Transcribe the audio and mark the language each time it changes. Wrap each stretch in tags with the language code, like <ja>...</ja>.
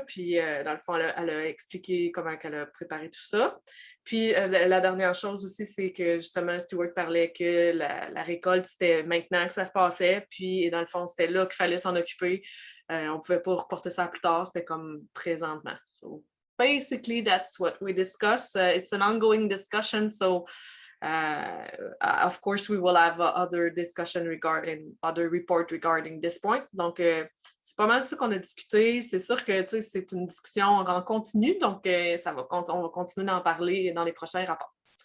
<fr>Puis dans le fond, elle a expliqué comment elle a préparé tout ça. Puis la dernière chose aussi, c'est que justement Stuart parlait que la récolte, c'était maintenant que ça se passait, puis dans le fond, c'était là qu'il fallait s'en occuper. On ne pouvait pas reporter ça plus tard, c'était comme présentement.</fr> <en>So basically, that's what we discussed. It's an ongoing discussion, so of course, we will have other discussion other report regarding this point.</en> <fr>Donc, c'est pas mal ça qu'on a discuté. C'est sûr que c'est une discussion en continu, donc on va continuer d'en parler dans les prochains rapports.</fr>